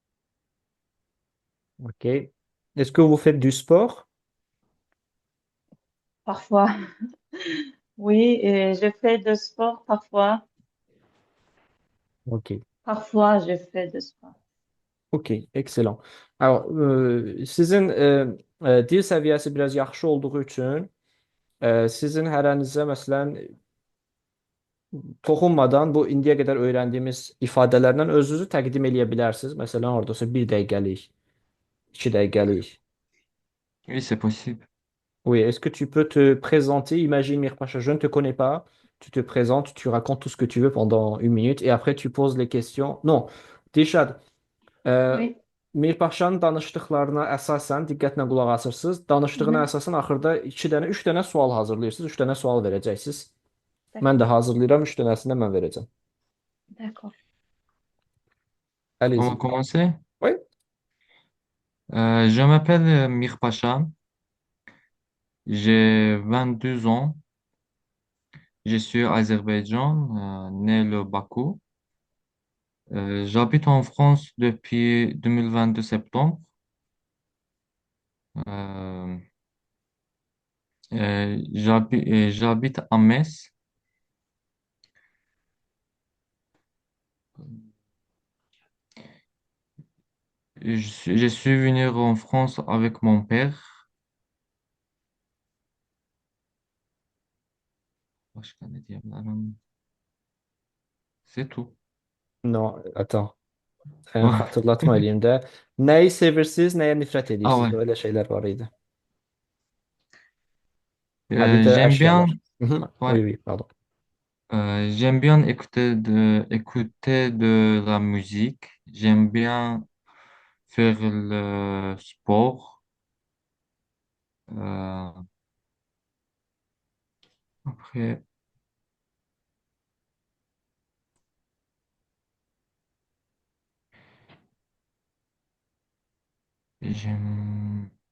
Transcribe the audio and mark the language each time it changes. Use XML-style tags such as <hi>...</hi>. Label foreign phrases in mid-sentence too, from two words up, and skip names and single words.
<fr>OK. Est-ce que vous faites du sport? Parfois, oui, je fais de sport parfois. OK. Parfois, je fais de sport. Okey, excellent. Alors,</fr> <az>sizin dil səviyyəsi biraz yaxşı olduğu üçün sizin hərənizə məsələn toxunmadan bu indiyə qədər öyrəndiyimiz ifadələrlə özünüzü təqdim eləyə bilərsiniz. Məsələn, oradasa 1 dəqiqəlik, 2 dəqiqəlik.</az> <fr>Oui, c'est possible. Oui, est-ce que tu peux te présenter? Imagine, Mirpacha, je ne te connais pas. Tu te présentes, tu racontes tout ce que tu veux pendant 1 minute et après tu poses les questions. Non, Dilşad, Oui.</fr> <az>Mirpaşanın danışdıqlarına əsasən diqqətlə qulaq asırsınız. Danışdığına Mhm. əsasən axırda 2 dənə, 3 dənə sual hazırlayırsınız. 3 dənə sual verəcəksiniz. Mən də</az> <fr>D'accord.</fr> <az>hazırlayıram, 3 dənəsini də mən verəcəm.</az> <fr>D'accord. On va Allez-y. commencer. Oui. Je m'appelle Mir Pacha. J'ai 22 ans. Je suis Azerbaïdjan, né le Bakou. J'habite en France depuis 2022 septembre. Euh, j'habite à Metz. Je suis venu en France avec mon père.</fr> <tr>Başka ne diyebilirim?</tr> <fr>C'est tout. Non, attends.</fr> <az>Xatırlatma eləyim də. Nəyi sevirsiniz, nəyə nifrət Ah edirsiniz?</az> <fr>ouais.</fr> <az>Öyle şeylər var idi. Ha, bir də</az> <fr>J'aime bien,</fr> <az>əşyalar. Mhm.</az> <fr>ouais, Oui, oui, pardon. j'aime bien écouter de la musique. J'aime bien faire le sport. Euh, après, j'aime...</fr>